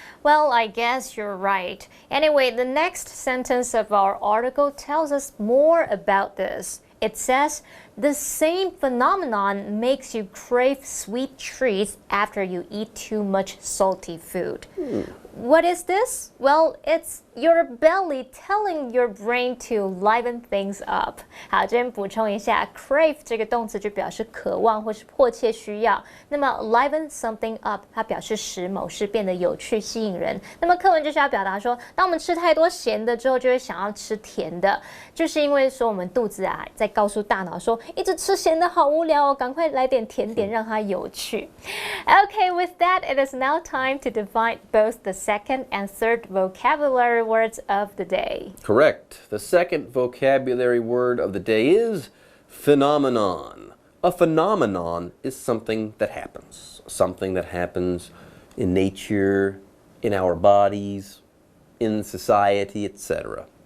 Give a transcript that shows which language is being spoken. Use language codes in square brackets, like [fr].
[en] Well, I guess you're right. Anyway, the next sentence of our article tells us more about this. It says, the same phenomenon makes you crave sweet treats after you eat too much salty food. What is this? Well, it's your belly telling your brain to liven things up. [zh] 好，这边补充一下 crave 这个动词就表示渴望或是迫切需要。那么 liven something up 它表示使某事变得有趣吸引人。那么课文就是要表达说，当我们吃太多咸的之后，就会想要吃甜的，就是因为说我们肚子啊在告诉大脑说，一直吃咸的好无聊哦，赶快来点甜点让它有趣。 [en] Okay, with that, it is now time to define both the second and third vocabulary words of the day. Correct. The second vocabulary word of the day is phenomenon. A phenomenon is something that happens. Something that happens in nature, in our bodies, in society, etc.